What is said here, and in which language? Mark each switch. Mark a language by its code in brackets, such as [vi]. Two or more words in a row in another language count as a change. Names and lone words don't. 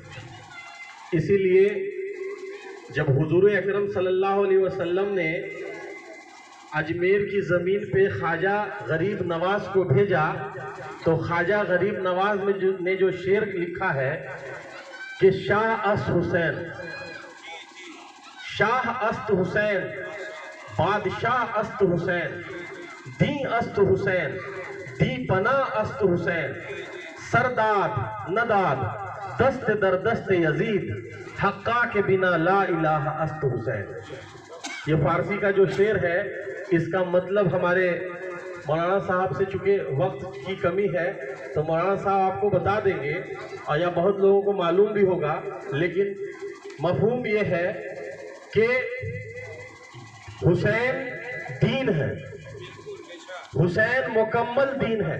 [ur] اسی لیے جب حضور اکرم صلی اللہ علیہ وسلم نے اجمیر کی زمین پہ خواجہ غریب نواز کو بھیجا تو خواجہ غریب نواز نے جو شعر لکھا ہے کہ [fa] شاہ است حسین، شاہ است حسین، بادشاہ است حسین، دی است حسین، دی پناہ است حسین، سرداد نداد دست در دست یزید، حقا کے بنا لا الہ است حسین. [ur] یہ فارسی کا جو شعر ہے اس کا مطلب ہمارے مولانا صاحب سے چونکہ وقت کی کمی ہے تو مولانا صاحب آپ کو بتا دیں گے اور یا بہت لوگوں کو معلوم بھی ہوگا، لیکن مفہوم یہ ہے کہ حسین دین ہے، حسین مکمل دین ہے.